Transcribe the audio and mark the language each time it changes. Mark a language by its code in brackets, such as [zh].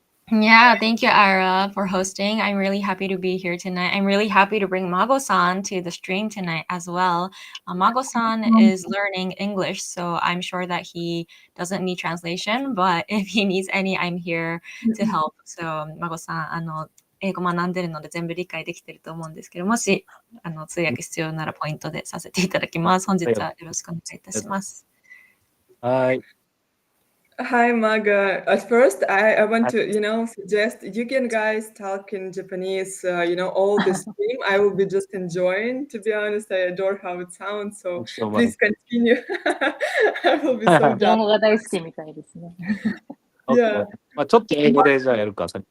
[en] Yeah, thank you, Ira, for hosting. I'm really happy to be here tonight. I'm really happy to bring Mago-san to the stream tonight as well. Mago-san is learning English, so I'm sure that he doesn't need translation, but if he needs any, I'm here to help. [ja] So, Mago-san、英語学んでるので全部理解できてると思うんですけど、もし通訳必要ならポイントでさせていただきます。本日はよろしくお願いいたします。 [en] Hi. Hi, Maga. At first, I want to, suggest you can guys talk in Japanese, all the stream. I will be just enjoying. To be honest, I adore how it sounds. So Thanks so much. please continue. I will be so [ja] 日本 [en] done. [ja] 語が大好きみたいですね。 [en] Yeah. [ja] ちょっと英語でじゃあやるか。